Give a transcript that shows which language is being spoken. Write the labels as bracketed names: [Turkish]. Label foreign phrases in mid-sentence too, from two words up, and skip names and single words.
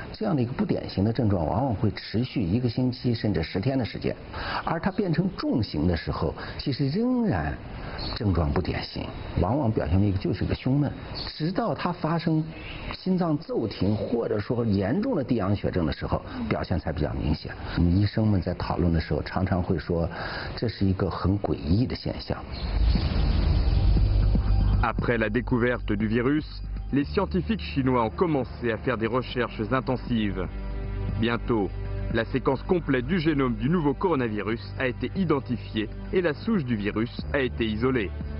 [Chinese] 这样的一个不典型的症状，往往会持续1个星期甚至10天的时间，而它变成重型的时候，其实仍然症状不典型，往往表现为就是一个胸闷，直到它发生心脏骤停或者说严重的低氧血症的时候，表现才比较明显。我们医生们在讨论的时候，常常会说，这是一个很诡异的现象。 [French] Après la découverte du virus, les scientifiques chinois ont commencé à faire des recherches intensives. Bientôt, la séquence complète du génome du nouveau coronavirus a été identifiée et la souche du virus a été isolée.